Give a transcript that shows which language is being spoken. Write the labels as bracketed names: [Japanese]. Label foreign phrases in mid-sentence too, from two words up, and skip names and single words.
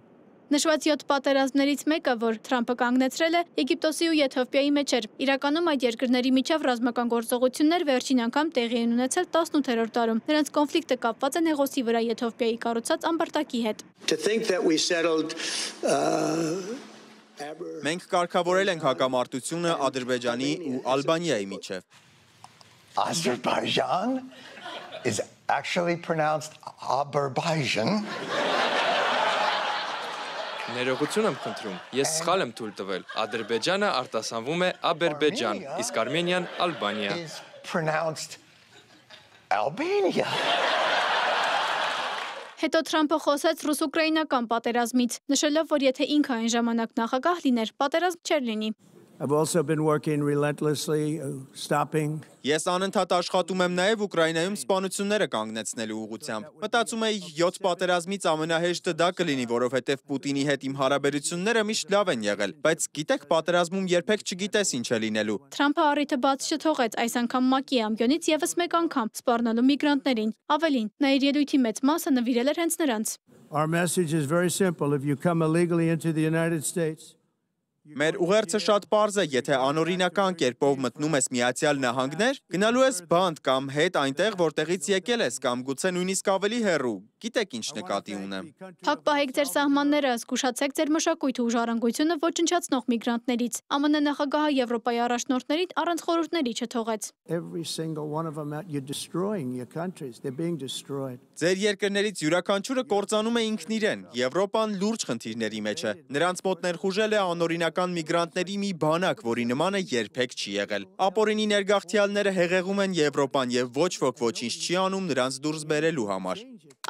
[Armenian] Նշված 7 պատերազմներից մեկը, որ Թրամփը կանգնեցրել է, Եգիպտոսի ու Եթովպիայի մեջ էր։ Իրականում այդ երկրների միջև ռազմական գործողություններ վերջին անգամ տեղի են ունեցել 18-րդ դարում։ Նրանց կոնֆլիկտը կապված է Նեղոսի վրա Եթովպիայի կառուցած ամբարտակի հետ։ Մենք կարգավորել ենք հակամարտությունը Ադրբեջանի ու Ալբանիայի միջև։ [English] Azerbaijan is actually pronounced Azerbaijan. [Armenian] Ներողություն եմ խնդրում, ես սխալ եմ թույլ տվել, Ադրբեջանը արտասանվում է Աբերբեջան, իսկ Արմենիան Ալբանիա։ Հետո Թրամփը խոսեց ռուս-ուկրաինական պատերազմից, նշելով, որ եթե ինքը այն ժամանակ նախագահ լիներ, պատերազմ չէր լինի։ [English] I've also been working relentlessly, stopping. [Armenian] Ես անընդհատ աշխատում եմ նաև Ուկրաինայում սպանությունները կանգնեցնելու ուղղությամբ։ Մտածում էի 7 պատերազմից ամենահեշտը դա կլինի, որովհետև Պուտինի հետ իմ հարաբերությունները միշտ լավ են եղել, բայց գիտեք, պատերազմում երբեք չգիտես ինչ է լինելու։ Թրամփը առիթը բաց չթողեց այս անգամ ՄԱԿ-ի ամբիոնից եւս մեկ անգամ սպառնալու միգրանտներին։ Ավելին, նա իր ելույթի մեծ մասը նվիրել էր հենց նրանց։ [English] Our message is very simple. If you come illegally into the United States, [Armenian] Մեր ուղերձը շատ պարզ է, եթե անօրինական կերպով մտնում ես Միացյալ Նահանգներ, գնալու ես բանտ կամ հետ այնտեղ, որտեղից եկել ես, կամ գուցե նույնիսկ ավելի հեռու։ Գիտեք ինչ նկատի ունեմ։ Փակ պահեք ձեր սահմանները, զգուշացեք ձեր մշակույթը ու ժառանգությունը ոչնչացնող միգրանտներից։ ԱՄՆ նախագահը Եվրոպայի առաջնորդներին առանց խորհուրդների չթողեց։ [English] every single one of them, you're destroying your countries. They're being destroyed. [Armenian] Ձեր երկրներից յուրաքանչյուրը կործանում է ինքն իրեն։ Եվրոպան լուրջ խնդիրների մեջ է։ Նրանց մոտ ներխուժել է անօրինական միգրանտների մի բանակ, որի նմանը երբեք չի եղել։ Ապօրինի ներգաղթյալները հեղեղում են Եվրոպան եւ ոչ ոք ոչինչ չի անում նրանց դուրս բերելու համար։